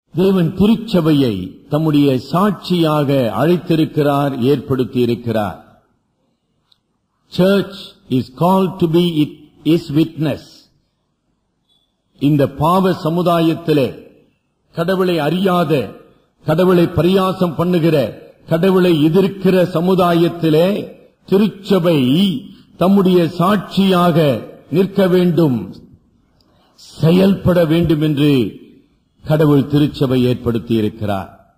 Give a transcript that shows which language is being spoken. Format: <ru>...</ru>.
<ta>தேவன் திருச்சபையை தம்முடைய சாட்சியாக அழைத்திருக்கிறார், ஏற்படுத்தி இருக்கிறார்.</ta> <en>Church is called to be his witness.</en> <ta>இந்த பாவ சமுதாயத்திலே கடவுளை அறியாத, கடவுளை பரியாசம் பண்ணுகிற, கடவுளை எதிர்க்கிற சமுதாயத்திலே திருச்சபை தம்முடைய சாட்சியாக நிற்க வேண்டும், செயல்பட வேண்டும் என்று கடவுள் திருச்சபை ஏற்படுத்தி இருக்கிறார்.</ta>